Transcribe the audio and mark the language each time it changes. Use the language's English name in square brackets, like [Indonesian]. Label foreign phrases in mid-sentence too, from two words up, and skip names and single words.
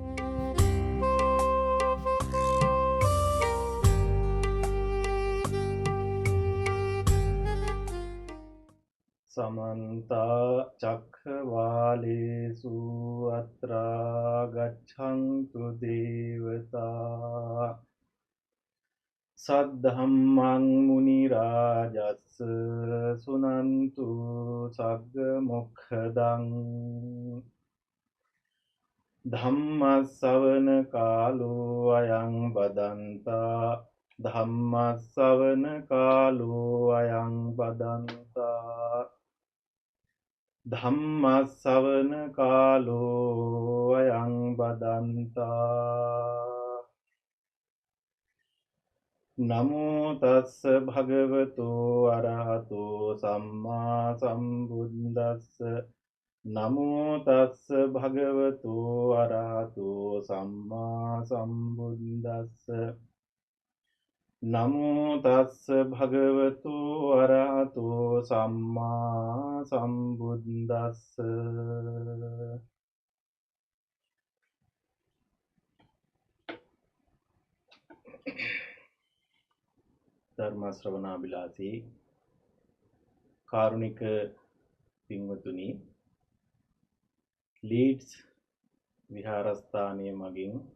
[Pali] समन्ता चक्रवालेषु अत्रा गच्छन्तु देवता सद्धम्मं मुनिराजस् सुनन्तु सग्मुखदं धम्मස්සවන කාලෝ අයං බදන්තා ධම්මස්සවන කාලෝ අයං බදන්තා ධම්මස්සවන කාලෝ අයං බදන්තා නමෝ තස්ස භගවතු අරහතෝ සම්මා සම්බුද්දස්ස නමෝ තස්ස භගවතු අරහතෝ සම්මා සම්බුද්දස්ස නමෝ තස්ස භගවතු අරහතෝ සම්මා සම්බුද්දස්ස [Sinhala] ධර්ම ශ්‍රවණාබිලාසී කාරුණික පින්වතුනි, ලීඩ්ස් විහාරස්ථානය මගින්